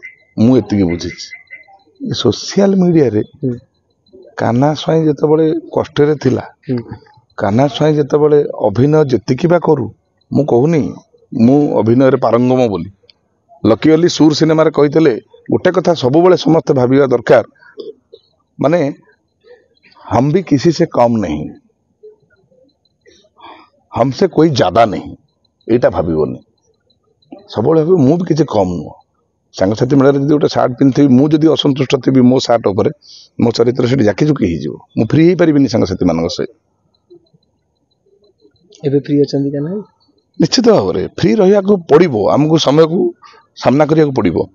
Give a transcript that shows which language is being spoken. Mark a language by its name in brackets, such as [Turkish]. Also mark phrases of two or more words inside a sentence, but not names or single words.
[Odia] ମୁଁ ଏତିକି ବୁଝିଛି ସୋସିଆଲ ମିଡିଆରେ କାହ୍ନା ସ୍ୱାଇଁ ଯେତେବେଳେ କଷ୍ଟରେ ଥିଲା, କାହ୍ନା ସ୍ୱାଇଁ ଯେତେବେଳେ ଅଭିନୟ ଯେତିକି ବା କରୁ, ମୁଁ କହୁନି ମୁଁ ଅଭିନୟରେ ପାରଙ୍ଗମ ବୋଲି, ଲକି ଅଲି ସୁର ସିନେମାରେ କହିଥିଲେ ଗୋଟେ କଥା ସବୁବେଳେ ସମସ୍ତେ ଭାବିବା ଦରକାର, ମାନେ [Hindi] हम भी किसी से कम नहीं, हमसे कोई ज्यादा नहीं, [Odia] ଏଇଟା ଭାବିବନି। ସବୁବେଳେ ଭାବିବ ମୁଁ ବି କିଛି କମ୍ ନୁହଁ। ସାଙ୍ଗସାଥି ମେଳାରେ ଯଦି ଗୋଟେ ସାର୍ଟ ପିନ୍ଧିଥିବି, ମୁଁ ଯଦି ଅସନ୍ତୁଷ୍ଟ ଥିବି ମୋ ସାର୍ଟ ଉପରେ, ମୋ ଚରିତ୍ର ସେଠି ଜାକିଜୁକି ହେଇଯିବ, ମୁଁ ଫ୍ରି ହେଇପାରିବିନି ସାଙ୍ଗସାଥି ମାନଙ୍କ ସହିତ। ଏବେ ଫ୍ରି ଅଛନ୍ତି କି ନାହିଁ? ନିଶ୍ଚିତ ଭାବରେ ଫ୍ରି ରହିବାକୁ ପଡିବ, ଆମକୁ ସମୟକୁ ସାମ୍ନା କରିବାକୁ ପଡିବ।